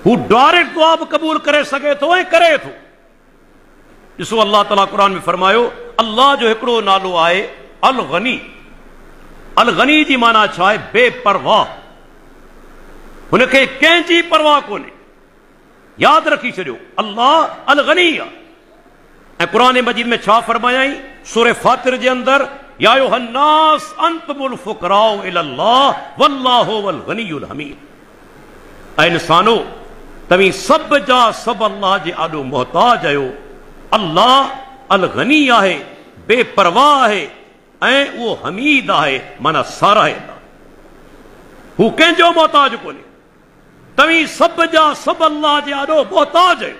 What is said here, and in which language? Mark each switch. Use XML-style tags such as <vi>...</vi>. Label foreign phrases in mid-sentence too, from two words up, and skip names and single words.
<sd>हू डायरेक्ट दुआ बि क़बूल करे सघे थो ऐं करे थो। ॾिसो अल्लाह ताला क़ुर में फरमायो, अल्लाह जो हिकिड़ो नालो आहे अल गनी। अल गनी जी माना छा आहे? बेपरवाह। हुनखे कंहिंजी परवाह कोन्हे। यादि रखी छॾियो, अल्लाह अल गनी आहे। ऐं क़ुर मजीद में छा फरमायाई? सूरह फातिर जे अंदरि,</sd> <ar>يا أيها الناس أنتم الفقراء إلى الله والله الغني الحميد.</ar> <sd>ऐं इंसानो, तव्हीं सभ जा सभ अल्लाह जे आॾो मोहताज आहियो। अल्लाह अल गनी आहे, बेपरवाह आहे, ऐं उहो हमीद आहे, माना साराहींदा। हू कंहिंजो मोहताज कोन्हे। तव्हीं सभ जा सभ अल्लाह जे आॾो मोहताज आहियो।</sd>